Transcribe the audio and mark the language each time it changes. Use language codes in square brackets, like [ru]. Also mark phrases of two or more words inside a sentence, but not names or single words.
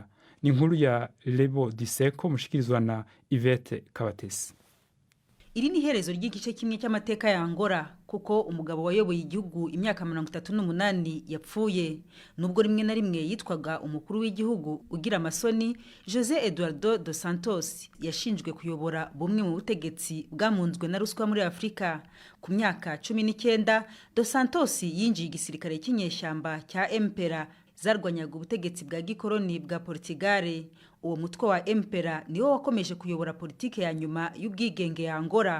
[rn] Ni inkuru ya Lebo Diseko mushikirizwa na Ivete Kabatesi. Iri ni herezo ry'igice kimwe cy'amateka ya Angola, kuko umugabo wayoboye igihugu imyaka 38 yapfuye. Nubwo rimwe na rimwe yitwaga umukuru w'igihugu ugira amasoni, José Eduardo dos Santos yashinjwe kuyobora bumwe mu butegetsi bwamunzwe na ruswa muri Afrika. Ku myaka 19 dos Santos yinjiye igisirikare cy'inyeshyamba cya MPLA zarwanyaga ubutegetsi bwa gikoloni bwa Portugal. Uwo mutwe wa MPLA niwo wakomeje kuyobora politike ya nyuma y'ubwigenge ya Angola.